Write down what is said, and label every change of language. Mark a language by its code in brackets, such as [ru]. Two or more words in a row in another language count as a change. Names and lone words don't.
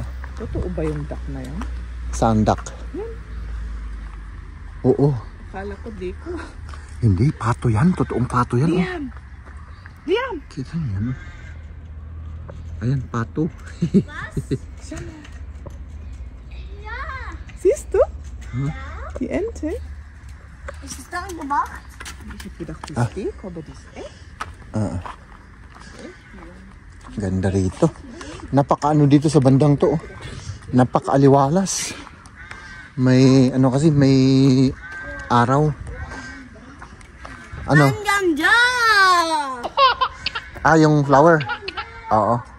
[tl] Totoo ba yung duck na yan? Saan duck? Yan. Oo. Akala ko di ko. Hindi, pato yan. Totoong pato yan. Liam! Liam! Kita niyo. Ayan, pato. Siya na. [de] Siehst du? Die Ente? Ist es darin gemacht? Ich hab gedacht, die ist Deko, aber die ist echt. [tl] Ganda rito. Napakaano dito sa bandang to. Oh. Napakaaliwalas. May ano kasi may araw. Ano? Ganda! Yung flower. Oo.